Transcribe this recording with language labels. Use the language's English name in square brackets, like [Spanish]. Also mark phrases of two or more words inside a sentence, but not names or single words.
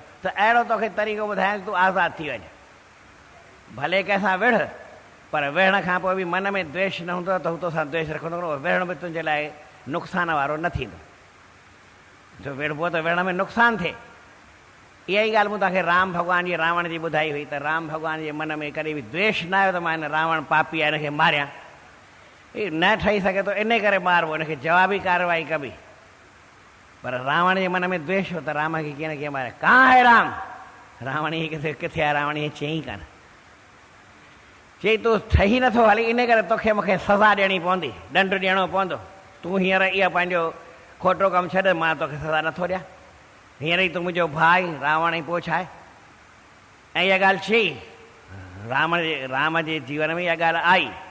[Sindhi] त अहिड़ो तोखे तरीक़ो ॿुधायां तूं आज़ादु थी वञे। भले कंहिंसां विढ़, पर विढ़ण खां पोइ बि मन में द्वेष न हूंदो त हू तोसां द्वेष रखंदो, विढ़ण बि तुंहिंजे लाइ नुक़सान वारो न थींदो। जो विढ़बो त विढ़ण में नुक़सानु थिए। इहा ई ॻाल्हि मूं तव्हांखे राम भॻवान जी रावण जी ॿुधाई हुई, त राम भॻवान जे मन में कॾहिं बि द्वेष न आयो त मां हिन रावण पापी आहे हिनखे मारियां। हीअ न ठही सघे थो, इन करे मारबो, हिनखे जवाबी कार्रवाई कबी। पर रावण जे मन में द्वेष हो त राम खे कीअं न कीअं मारिया। [Hindi] कहाँ है राम? [Sindhi] रावण ई किथे आहे? रावण ईअं चयईं कान, चई तूं ठही नथो हली, इन करे तोखे मूंखे सज़ा ॾियणी पवंदी, ॾंड ॾियणो पवंदो। तूं हींअर इहा पंहिंजो खोटो कमु छॾ, मां तोखे सज़ा नथो ॾियां। हींअर ई तूं मुंहिंजो भाउ आई, रावण ई पोइ छा आहे। ऐं इहा ॻाल्हि चई, राम जे जीवन में इहा ॻाल्हि आई।